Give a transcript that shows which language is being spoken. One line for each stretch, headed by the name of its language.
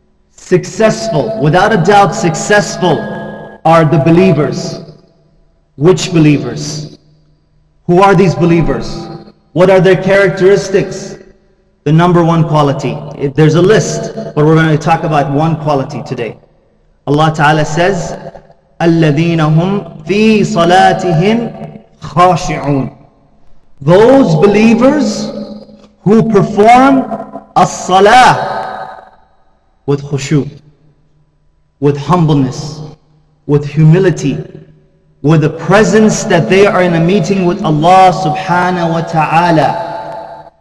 English: Successful, without a doubt successful are the believers. Which believers? Who are these believers? What are their characteristics? The number one quality. There's a list, but we're going to talk about one quality today. Allah Ta'ala says,
Arabic: الَّذِينَ هُمْ فِي صَلَاتِهِمْ خَاشِعُونَ.
English: Those believers who perform as-salaah with khushoo, with humbleness, with humility, with the presence that they are in a meeting with Allah subhanahu wa ta'ala.